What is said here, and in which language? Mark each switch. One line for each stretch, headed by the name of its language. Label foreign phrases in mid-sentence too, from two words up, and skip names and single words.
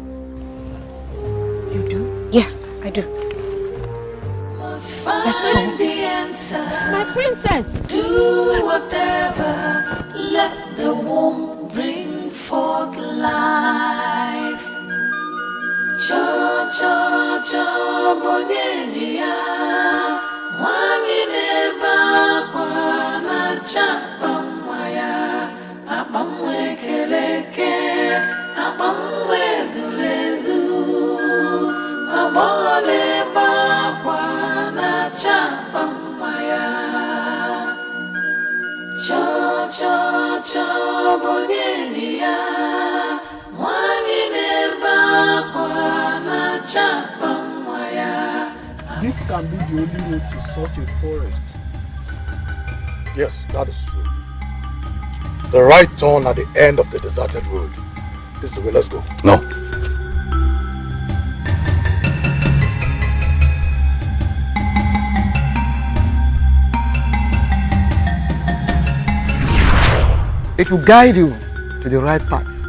English: You do? Yeah, I do. Must find the answer. My princess! Do whatever. Let the womb bring forth life. Cho cho cho bonyejiya. Wangi neba kwa na chapa mwaya. Abamwe keleke. Abamwe zulezu. Abole ba kwa na chapa mwaya. Cho cho cho bonyejiya. Wangi neba kwa na chapa mwaya. This can be the only way to sort a forest. Yes, that is true. The right turn at the end of the deserted road. This is the way, let's go. No. It will guide you to the right path.